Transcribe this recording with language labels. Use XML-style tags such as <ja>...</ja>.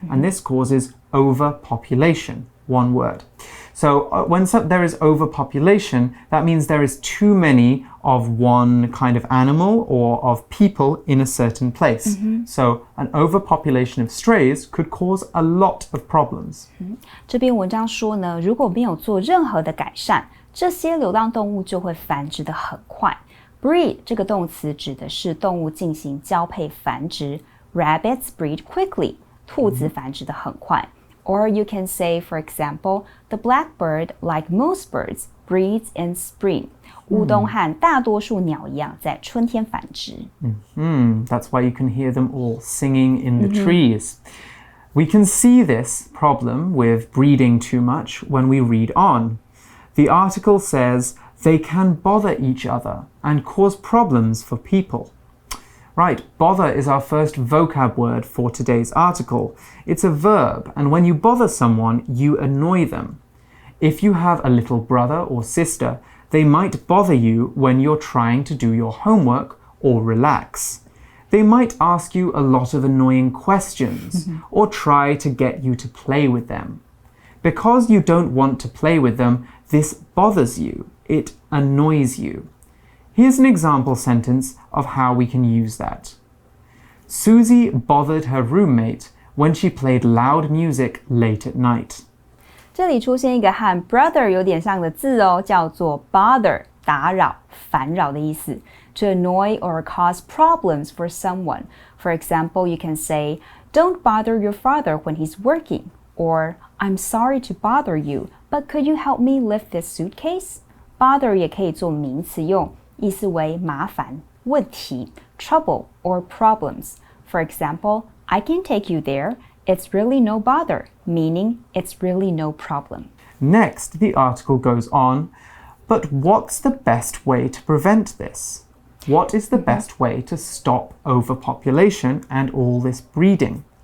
<en>And this causes overpopulation, one word. So when there is overpopulation, that means there is too many of one kind of animal or of people in a certain place. So an overpopulation of strays could cause a lot of problems.</en> <zh>这篇文章说呢，如果没有做任何的改善，这些流浪动物就会繁殖得很快。 Breed 这个动词指的是动物进行交配繁殖。</zh> <en>Rabbits breed quickly，</en> <zh>兔子繁殖得很快。</zh> <en>Or you can say, for example, the blackbird, like most birds, breeds in spring.</en> <zh>乌冬和大多数鸟一样，在春天繁殖。</zh> <en>That's why you can hear them all singing in the trees. We can see this problem with breeding too much when we read on. The article says they can bother each other and cause problems for people. Right, bother is our first vocab word for today's article. It's a verb, and when you bother someone, you annoy them. If you have a little brother or sister, they might bother you when you're trying to do your homework or relax. They might ask you a lot of annoying questions or try to get you to play with them. Because you don't want to play with them, this bothers you. It annoys you. Here's an example sentence of how we can use that. Susie bothered her roommate when she played loud music late at night.</en> <zh>这里出现一个和 brother 有点像的字哦，叫做 bother， 打扰、烦扰的意思。</zh> <en>To annoy or cause problems for someone. For example, you can say, "Don't bother your father when he's working," or "I'm sorry to bother you, but could you help me lift this suitcase?"</en> <zh>Bother 也可以做名词用。意思为麻烦、问题</zh> <en>trouble or problems. For example, I can take you there. It's really no bother, meaning it's really no problem. Next, the article goes on, but what's the best way to prevent this? What is the best way to stop overpopulation and all this breeding?</en>